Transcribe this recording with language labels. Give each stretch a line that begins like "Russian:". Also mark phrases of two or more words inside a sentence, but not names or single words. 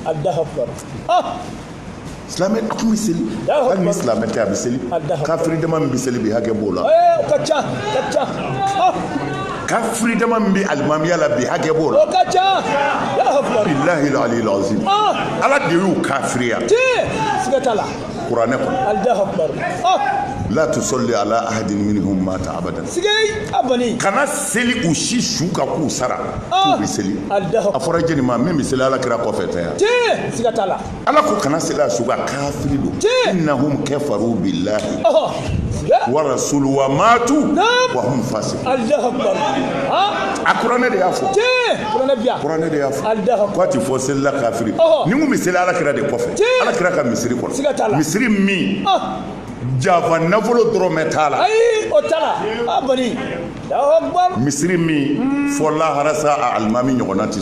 Bambara: silamɛ a tun bɛ seli hali ni silamɛ tɛ a bɛ seli kafiri dama min bɛ seli bi hakɛ b'o la kafiri dama min bɛ alimamiya la bi hakɛ b'o la
Arabic: بالله العلي العظيم
Bambara: ala de y'u kafiriya kuranɛ kɔnɔ la
Arabic: تصل على أحد منهم مات أبدا
Bambara: sigay abani kana seli u si su ka k'u sara k'u bɛ seli a fɔra jeli ma min bɛ seli ala kira kɔfɛ tɛ yan siga t'a la ala ko kana seli a su ka kafiri don
Arabic: إنهم كفروا بالله ورسول وماتوا وهم فاسقون الله أكبر
Bambara: a kuranɛ de y'a fɔ kuranɛ de y'a fɔ ko a ti fɔ seli la kafiri ni mun bɛ seli ala kira de kɔfɛ ala kira ka misiri kɔnɔ misiri min jafa nafolo dɔrɔmɛ t'a la ayi o t'a la abani
Arabic: الله أكبر
Bambara: misiri min fɔ lahara sa a alimami ɲɔgɔnna ti sɔrɔ